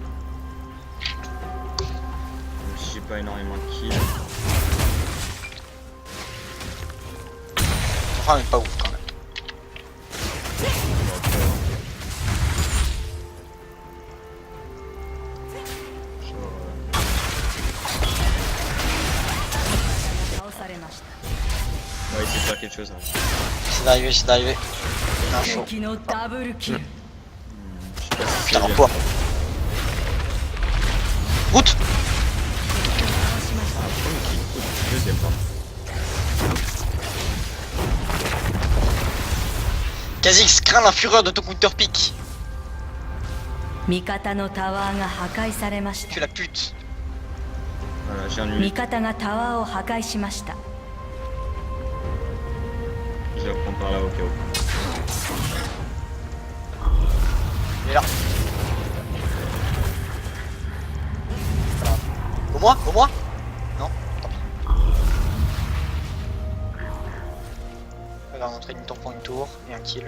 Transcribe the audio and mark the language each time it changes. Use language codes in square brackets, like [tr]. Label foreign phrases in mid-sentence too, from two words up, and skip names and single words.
[fr] Même si j'ai pas énormément de kills. Enfin, mais pas ouf quand même. Genre, [ja] 倒されました [fr] on va essayer de faire quelque chose. Hein. C'est d'arriver. Un chaud. [ja] 敵のダブルキル [fr] Je sais pas si c'est Putain, bien. quoi. Route. [ja] 倒しました [fr] Premier kill, cool. Deuxième pas. Kha'Zix, crains la fureur de ton [en] counter pick. [ja] 味方のタワーが破壊されました [fr] Tu la pute. Voilà, j'ai un [ja] 味 [fr] 8. [ja] 方がタワーを破壊しました [fr] Je vais reprendre par là au cas où. Il est là. Au moi Non. On va rentrer une tour pour une tour et un kill.